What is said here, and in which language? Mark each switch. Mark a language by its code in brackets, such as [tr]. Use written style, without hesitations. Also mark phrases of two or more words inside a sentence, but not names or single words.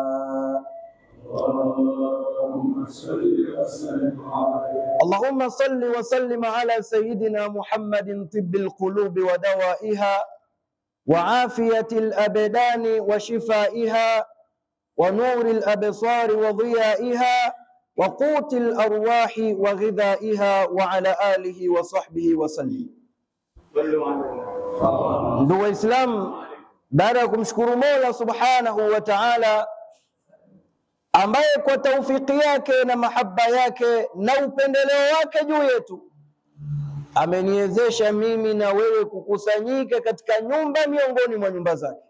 [ar] اللهم صل وسلم على سيدنا محمد طب القلوب ودوائها وعافية الأبدان وشفائها ونور الأبصار وضيائها وقوت الأرواح وغذائها وعلى آله وصحبه وسلم. [sw] Ndugu Waislamu, baada ya kumshukuru Mola [ar] سبحانه وتعالى [sw] ambaye kwa taufiki yake na mahaba yake na upendeleo wake juu yetu ameniwezesha mimi na wewe kukusanyika katika nyumba miongoni mwa nyumba zake.